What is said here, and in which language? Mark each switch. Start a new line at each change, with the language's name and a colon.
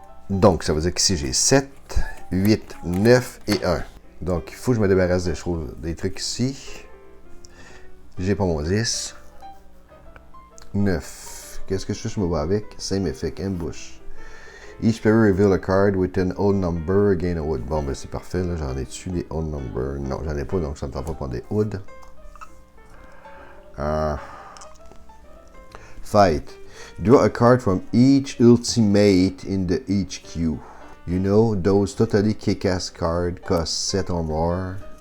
French: Donc, ça veut dire qu'ici, j'ai 7, 8, 9 et 1. Donc, il faut que je me débarrasse des choses, des trucs ici. J'ai pas mon 10. 9. Qu'est-ce que je me vois avec?
English: Same effect, ambush. Each player reveal a card with an odd number, gain a wood.
French: Bon, ben c'est parfait, là, j'en ai dessus des odd numbers. Non, j'en ai pas, donc ça ne me tente pas de prendre des wood.
English: Fight. Draw a card from each ultimate in the HQ. You know, those totally kick-ass cards cost 7 or more.